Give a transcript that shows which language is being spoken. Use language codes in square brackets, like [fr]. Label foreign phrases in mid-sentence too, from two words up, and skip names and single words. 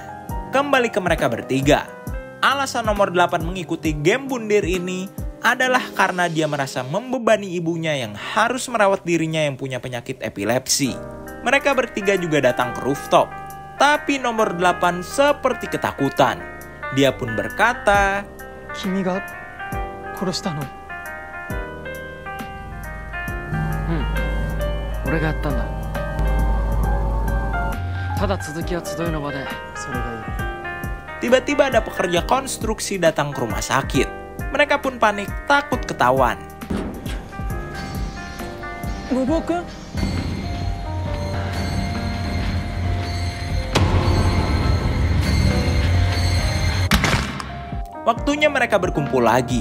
[id] Kembali ke mereka bertiga. Alasan nomor 8 mengikuti game bundir ini adalah karena dia merasa membebani ibunya yang harus merawat dirinya yang punya penyakit epilepsi. Mereka bertiga juga datang ke rooftop. Tapi nomor 8 seperti ketakutan. Dia pun berkata, [ja] "君が殺したの?" 俺がやったんだ。ただ続きは集いの場でそれがいい。 [id] Tiba-tiba ada pekerja konstruksi datang ke rumah sakit. Mereka pun panik, takut ketahuan. Nobuo-kun? Waktunya mereka berkumpul lagi.